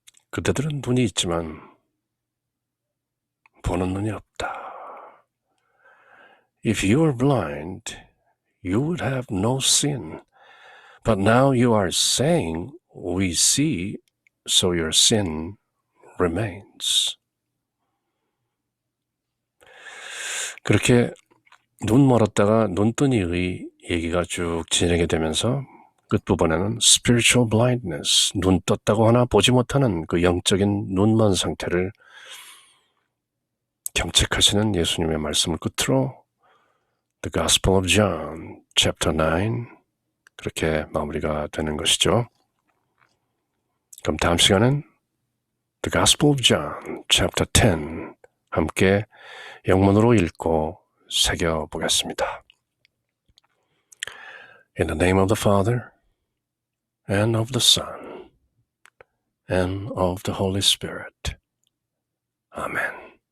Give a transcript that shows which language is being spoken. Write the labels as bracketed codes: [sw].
[ko] 그대들은 눈이 있지만 보는 눈이 없다. [en] If you were blind, you would have no sin. But now you are saying, we see, so your sin remains. [ko] 그렇게 눈 멀었다가 눈뜬이의 얘기가 쭉 진행이 되면서 끝부분에는 [en] spiritual blindness, [ko] 눈 떴다고 하나 보지 못하는 그 영적인 눈먼 상태를 경책하시는 예수님의 말씀을 끝으로 [en] The Gospel of John, chapter 9 [ko] 그렇게 마무리가 되는 것이죠. 그럼 다음 시간엔 [en] The Gospel of John, chapter 10 [ko] 함께 영문으로 읽고 새겨보겠습니다. [en] In the name of the Father, and of the Son, and of the Holy Spirit. Amen.